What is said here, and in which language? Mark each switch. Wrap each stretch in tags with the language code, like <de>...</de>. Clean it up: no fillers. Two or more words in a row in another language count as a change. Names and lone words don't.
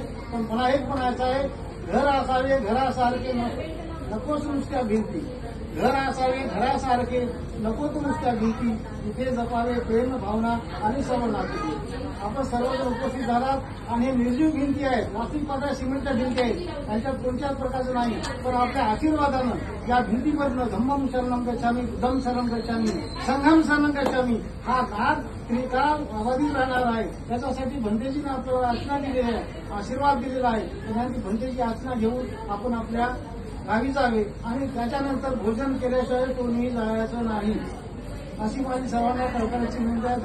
<mr>पण मला एक म्हणायचं आहे, घर असावे घरासारखे नकोच नुसत्या भिंती, घर असावे घरासारखे नको तू नुसत्या भिंती, तिथे जपावे प्रेम भावना आणि सर्व नाते. आपण सर्वजण उपस्थित झालात आणि हे निर्जीव भिंती आहेत, प्लास्टिक पातळ सिमेंटच्या भिंती आहेत, त्यांच्यात कोणत्याच प्रकारचं नाही. पण आपल्या आशीर्वादानं या भिंतीमधनं</mr> <pi>धम्मम शरणम गच्छामी, बुद्धम शरणम गच्छामी, संघम शरणम गच्छामी</pi> <mr>हा नाद त्रिकाळ अबाधित राहणार आहे. त्याच्यासाठी भंतेजीने आपल्याला अर्चना दिलेली आहे, आशीर्वाद दिलेला आहे. त्यांची भंतेची अर्चना घेऊन आपण आपल्या गावी जावे आणि त्याच्यानंतर भोजन केल्याशिवाय कोणीही जायचं नाही, अशी माझी सर्वांना कळकळीची विनंती आहे.</mr>